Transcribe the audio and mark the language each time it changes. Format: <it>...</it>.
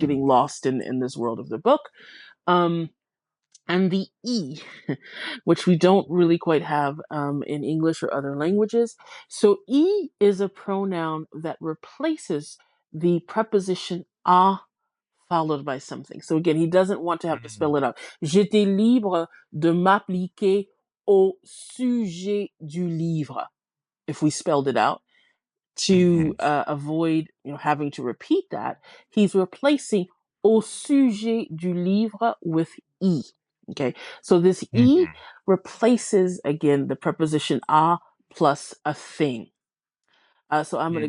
<en>getting lost in this world of the book. Um, and the E, which we don't really quite have in English or other languages. So E is a pronoun that replaces the preposition à followed by something. So again, he doesn't want to have to Mhm. spell it out.</en> <fr>J'étais libre de m'appliquer au sujet du livre.</fr> <en>If we spelled it out to Mhm. avoid having to repeat that, he's replacing</en> <fr>au sujet du livre</fr> <en>with e. Okay, so this e Mhm. replaces again the preposition a plus a thing. So I'm going to</en>